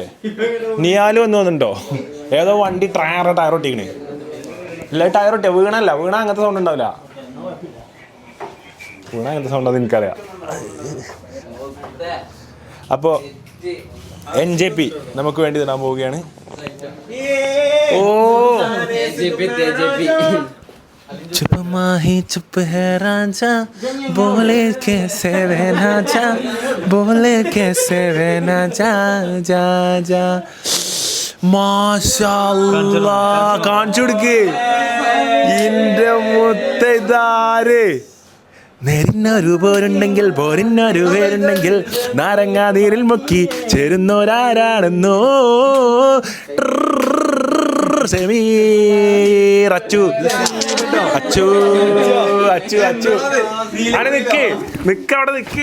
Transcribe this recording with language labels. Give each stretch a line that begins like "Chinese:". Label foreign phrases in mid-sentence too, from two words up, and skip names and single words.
Malayalam: നിയാലും ഒന്ന് വന്നിട്ടുണ്ടോ? ഏതോ വണ്ടി ടയർ ഒട്ടിക്കണേ. ഇല്ല, ടയർ ഒട്ടിയ വീണല്ല. വീണ അങ്ങനത്തെ സൗണ്ട് ഉണ്ടാവില്ല. വീണ അങ്ങനത്തെ സൗണ്ട് അത് എനിക്കറിയാം. അപ്പോ NJP നമുക്ക് വേണ്ടി തരാൻ പോവുകയാണ്. ഓ,
Hindi: चुप माही चुप है राजा, बोले कैसे रहना जा, बोले कैसे रहना जा जा जा.
Malayalam: മാഷാഅല്ലാഹ്, കാണിച്ചു കൊടുക്ക്. ഇന്റെ മുത്തൈദാര് നേരിന്നൊരു പോരിന്നൊരു പേരുണ്ടെങ്കിൽ നാരങ്ങാതീരിൽ മുക്കി ചേരുന്നോരാരാണെന്നോ. അച്ചു അവിടെ നിക്ക്.